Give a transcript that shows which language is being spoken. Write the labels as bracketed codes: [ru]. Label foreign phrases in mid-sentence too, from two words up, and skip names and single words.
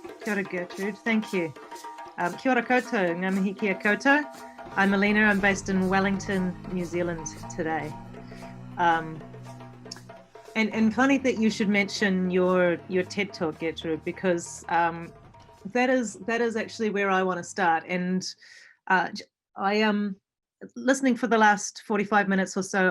[mi] Kia ora, [en] Gertrude. Thank you. [mi] Kia ora koutou, ngā mihi kia koutou. [en] I'm Alina. I'm based in Wellington, New Zealand today. And funny that you should mention your TED Talk, Gertrude, because that is actually where I want to start. And I am listening for the last 45 minutes or so.